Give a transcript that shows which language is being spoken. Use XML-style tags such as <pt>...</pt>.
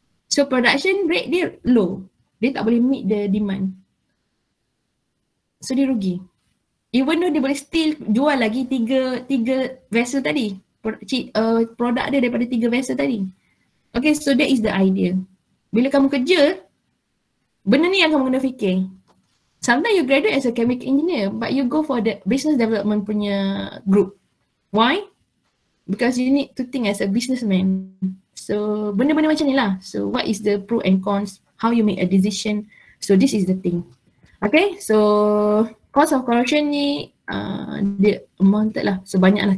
<en>So production rate dia low.</en> <ms>Dia tak boleh</ms> <en>meet the demand.</en> <ms>So dia rugi.</ms> <en>Even though</en> <ms>dia boleh still jual lagi 3 vessel tadi. Produk dia daripada 3 vessel tadi.</ms> <en>Okay, so that is the idea.</en> <ms>Bila kamu kerja, benda ni yang kamu kena fikir.</ms> <en>Sometimes you graduate as a chemical engineer but you go for the business development punya group. Why? Because you need to think as a businessman. So</en> <ms>benda-benda macam ni lah.</ms> <en>So what is the pros and cons? How you make a decision? So this is the thing. Okay, so cost of corrosion ni dia amounted lah. So</en> <ms>banyak lah.</ms>